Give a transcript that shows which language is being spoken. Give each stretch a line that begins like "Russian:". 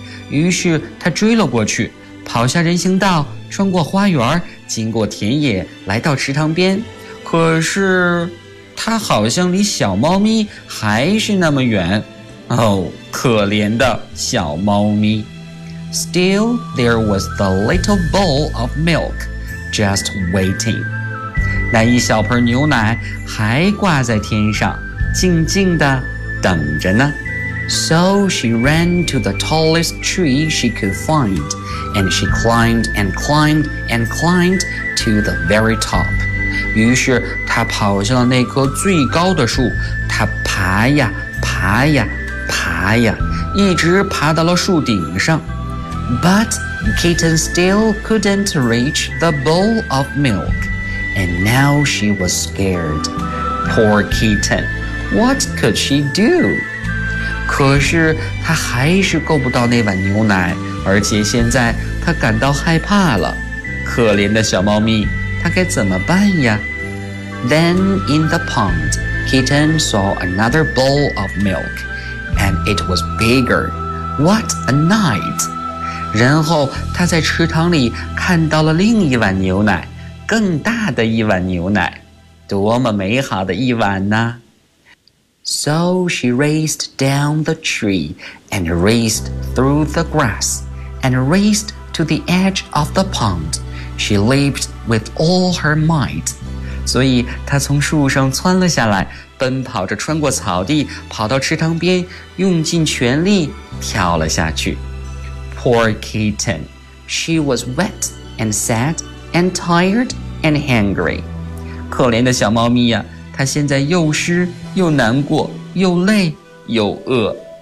Chinese: 于是她追了过去，跑下人行道，穿过花园，经过田野，来到池塘边。可是他好像离小猫咪还是那么远。哦，可怜的小猫咪。
English: Still, there was the little bowl of milk just waiting.
Chinese: 那一小盆牛奶还挂在天上，静静地等着呢。
English: So she ran to the tallest tree she could find, and she climbed and climbed and climbed to the very top.
Chinese: 于是她跑向了那棵最高的树，她爬呀爬呀爬呀，一直爬到了树顶上。
English: But kitten still couldn't reach the bowl of milk, and now she was scared. Poor kitten, what could she do?
Chinese: 可是他还是够不到那碗牛奶，而且现在他感到害怕了。可怜的小猫咪，他该怎么办呀？
English: Then in the pond, kitten saw another bowl of milk, and it was bigger. What a night!
Chinese: 然后他在池塘里看到了另一碗牛奶，更大的一碗牛奶。多么美好的一晚呢！
English: So she raced down the tree and raced through the grass and raced to the edge of the pond. She leaped with all her might.
Chinese: 所以她从树上窜了下来，奔跑着穿过草地，跑到池塘边，用尽全力跳了下去。
English: Poor kitten. She was wet and sad and tired and hungry.
Chinese: 可怜的小猫咪呀，她现在又湿又难过，又累又饿。